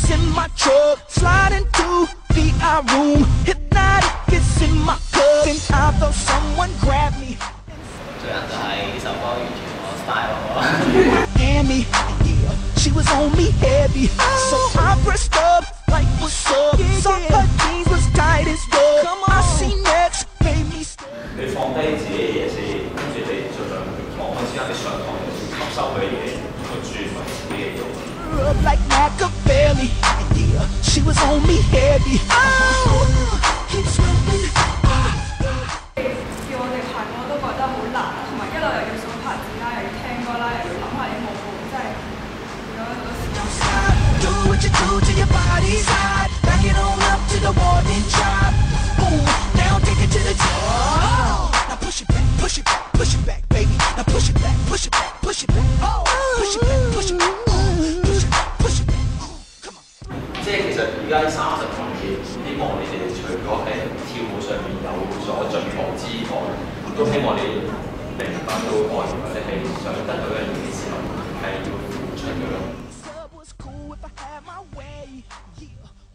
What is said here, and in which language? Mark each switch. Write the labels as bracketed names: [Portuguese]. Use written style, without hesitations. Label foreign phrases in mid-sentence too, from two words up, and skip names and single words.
[English] my truck, sliding to VI room. Hypnotic kiss in my cup, and I felt someone grab me. [Cantonese] 最近就係呢首歌完全我 style 咯。 [English] And me, yeah, she was on me heavy, so I pressed up like what's up. Saw her jeans was tight as well. I seen next, made me stop. [Cantonese] 你放低自己嘅嘢先，跟住你盡量同學之間你上堂吸收嘅嘢，去轉為自己嘅用。 [English] Up like Machiavelli, yeah, she was on me heavy. Oh, keep smoking. [Cantonese] 叫我哋排歌都覺得好難，同埋一路又要數拍子啦，又要聽歌啦，又要諗下啲舞步，真係用咗好多時間。 [English] Do what you do to your body's hot. Back it on up to the wall, then drop. Boom, now take it to the top. Now push it back, push it back, push it back, baby. Now push it back, push it back, push it back. Oh, push it back, push it back. Push it back, push it back. Come on. [Cantonese] 即係其實而家30堂嘅，希望你哋除咗喺跳舞上面有所進步之外，都希望你明白到愛或者係想得到一樣嘢嘅時候係要付出嘅咯。 [English] Was cool if I had my way. Yeah.